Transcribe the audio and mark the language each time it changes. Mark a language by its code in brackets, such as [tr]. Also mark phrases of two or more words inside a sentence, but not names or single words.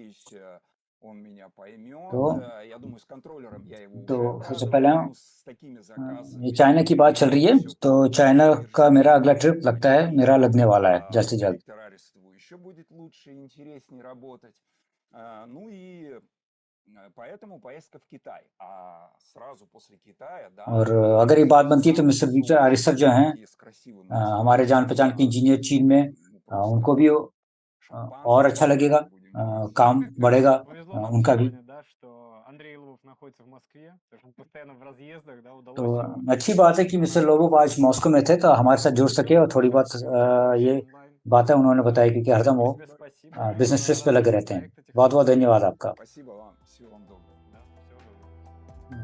[hi] तो सबसे पहले ये चाइना की बात चल रही है, तो चाइना का मेरा अगला ट्रिप लगता है मेरा लगने वाला है जल्द से जल्द। [ru] Поэтому поездка в Китай. А сразу после Китая, да, [hi] और [ru] мы [hi] अगर ये बात बनती है तो [ru] самые [hi] मिस्टर [ru] высокие [hi] आरिफ जो हैं [ru] технологии с красивыми [hi] हमारे जान पहचान के [ru] условиями, [hi] इंजीनियर चीन में [ru] ну, [hi] उनको भी [ru] просто [hi] और अच्छा [ru] шампанское [hi] लगेगा, [ru] будем пить. [hi] काम बढ़ेगा [ru] Повезло нам [hi] उनका भी। [ru] сегодня, да, что Андрей Львов находится в Москве, потому что он постоянно в разъездах, да, [hi] तो [ru] удалось его [hi] अच्छी बात है कि मिस्टर लोबोव आज मॉस्को में थे तो हमारे साथ जुड़ सके और थोड़ी बहुत ये बातें उन्होंने बताई क्योंकि हरदम वो [ru] Тебе спасибо. [en] business trips [hi] पे लगे रहते हैं। [ru] Проекта [hi] बहुत बहुत [ru] технологий. [hi] धन्यवाद आपका, [ru] Спасибо вам. Всего вам доброго. Да, всего доброго.